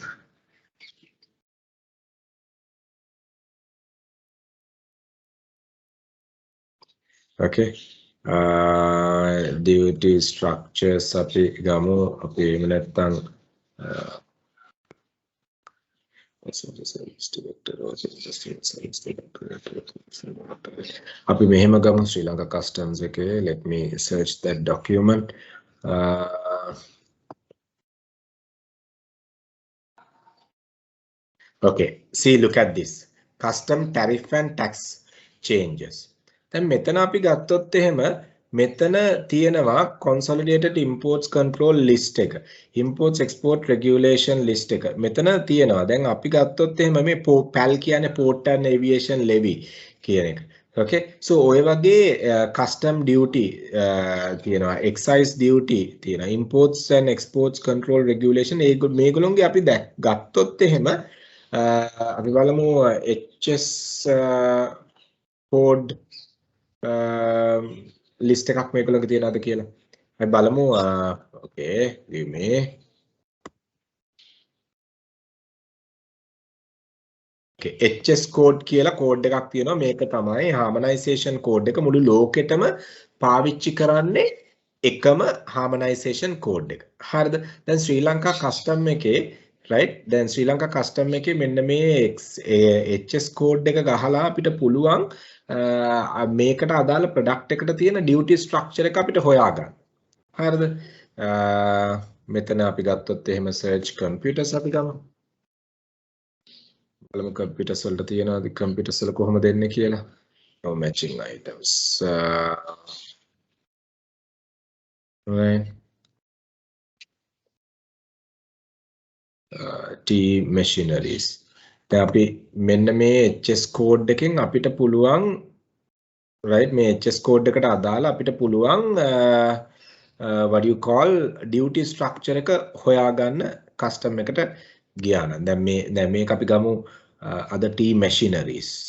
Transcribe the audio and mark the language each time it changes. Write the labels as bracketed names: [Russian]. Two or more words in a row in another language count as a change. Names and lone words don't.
[English] okay duty structures [Sinhala] අපි ගමු අපි එහෙම නැත්නම් අපි මෙහෙම ගමු ශ්‍රී ලංකා customs එකේ. [English] Let me search that document. Okay, see, look at this custom tariff and tax changes. [Sinhala] දැන් මෙතන අපි ගත්තොත් එහෙම මෙතන තියෙනවා [English] consolidated imports control list [Sinhala] එක, [English] imports export regulation list [Sinhala] එක මෙතන තියෙනවා. දැන් අපි ගත්තොත් එහෙම මේ PAL කියන්නේ [English] port and aviation levy [Sinhala] කියන එක. [English] Okay, so [Sinhala] ඔය වගේ [English] custom duty [Sinhala] තියෙනවා, [English] excise duty [Sinhala] තියෙනවා, [English] imports and exports control regulation [Sinhala] මේගොල්ලෝගේ අපි ගත්තොත් එහෙම අපි බලමු [English] HS code list [Sinhala] එකක් මේගොල්ලෝගේ තියනවාද කියලා. අපි බලමු. [English] Okay, give me. Okay, HS code [Sinhala] කියලා code එකක් තියෙනවා. මේක තමයි [English] harmonization code [Sinhala] එක. මුළු ලෝකෙටම පාවිච්චි කරන්නේ එකම [English] harmonization code [Sinhala] එක. හරිද? දැන් ශ්‍රී ලංකා custom එකේ right, දැන් ශ්‍රී ලංකා custom එකේ මෙන්න මේ [English] HS code [Sinhala] එක ගහලා අපිට පුළුවන් මේකට අදාළ product එකට තියෙන [English] duty structure [Sinhala] එක අපිට හොයාගන්න. හරිද? මෙතන අපි ගත්තොත් එහෙම [English] search computers [Sinhala] අපි ගමු. බලමු computers වලට තියෙනවාද computers වල කොහොමද දෙන්නේ කියලා. [English] No matching items. Right. T machineries. [Sinhala] දැන් අපි මෙන්න මේ [English] HS code [Sinhala] එකෙන් අපිට පුළුවන් right මේ [English] HS code [Sinhala] එකට අදාළ අපිට පුළුවන් [English] what do you call duty structure [Sinhala] එක හොයාගන්න custom එකට ගියා නම් දැන් මේක අපි ගමු [English] other T machineries.